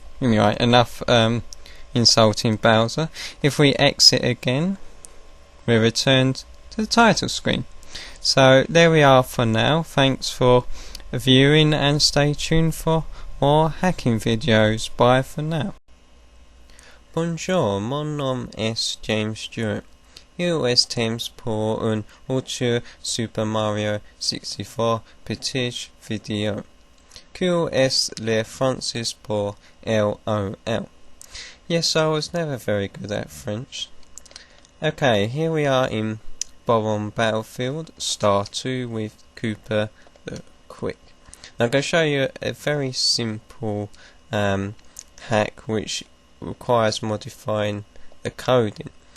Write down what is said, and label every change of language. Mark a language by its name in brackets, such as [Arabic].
[English] Anyway, enough insulting Bowser. If we exit again, we're returned to the title screen. So there we are for now. Thanks for viewing and stay tuned for more hacking videos. Bye for now. [French] Bonjour, mon nom est James Stewart. Il est temps pour un autre Super Mario 64 petit vidéo. Quel est le français pour LOL? [English] Yes, I was never very good at French. Okay, here we are in Bob-omb Battlefield, Star 2 with Koopa the Quick. Now I'm going to show you a very simple hack which requires modifying the coding.